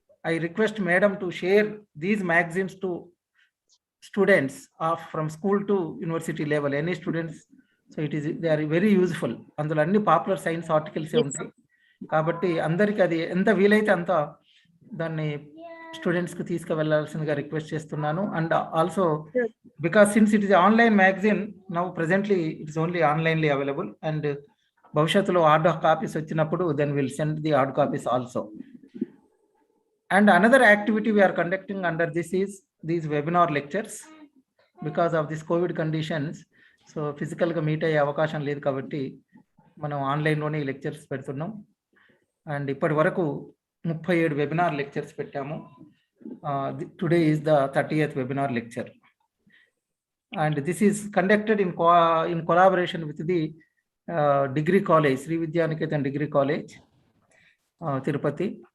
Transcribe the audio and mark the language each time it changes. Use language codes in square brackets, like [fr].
[en] I request madam to share these magazines to students from school to university level, any students. So they are very useful. [te] అందులో అన్ని popular science articles ఉంటాయి కాబట్టి అందరికీ అది ఎంత వీలైతే అంత దాన్ని స్టూడెంట్స్కి తీసుకువెళ్ళాల్సిందిగా రిక్వెస్ట్ చేస్తున్నాను. [en] And also because since it is online magazine now presently it is only onlinely available and భవిష్యత్తులో hard copies వచ్చినప్పుడు then will send the hard copies also. And another activity we are conducting under this is these webinar lectures because of this COVID conditions. [te] So physical ga meet అయ్యే అవకాశం లేదు కాబట్టి మనం ఆన్లైన్లోనే lectures పెడుతున్నాం. And ఇప్పటి వరకు 37 వెబినార్ లెక్చర్స్ పెట్టాము. [en] Today is the 30th webinar lecture and this is conducted in collaboration with the degree college, Sri Vidyanikethan degree college Tirupati.